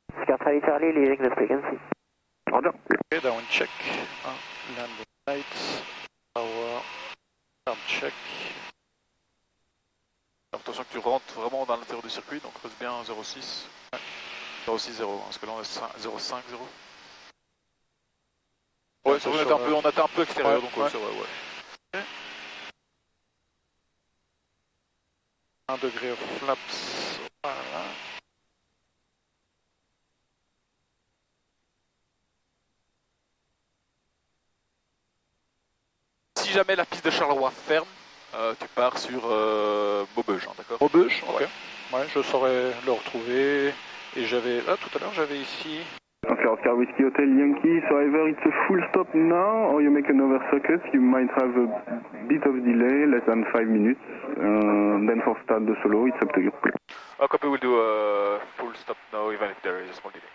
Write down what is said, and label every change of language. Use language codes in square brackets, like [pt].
[en] Oscar Charlie, leaving the frequency. Roger. Ok, down check. Landing lights, power, arm check. [fr] Attention que tu rentres vraiment dans l'intérieur du circuit, donc reste bien 0,6. 0,6-0, parce que là on est 0,5-0. Ouais, c'est vrai, on était un peu extérieur, donc c'est vrai, ouais. 1 degré of flaps, voilà. Si jamais la piste de Charleroi ferme, tu pars sur Maubeuge, hein, d'accord? Maubeuge, ok. Ouais, je saurais le retrouver. Et j'avais, tout à l'heure j'avais ici. [en] Oscar Whiskey Hotel Yankee, so either it's a full stop now or you make another circuit, you might have a bit of delay, less than 5 minutes, then for start the solo, it's up to you. Copy, we'll do a full stop now, even if there is a small delay.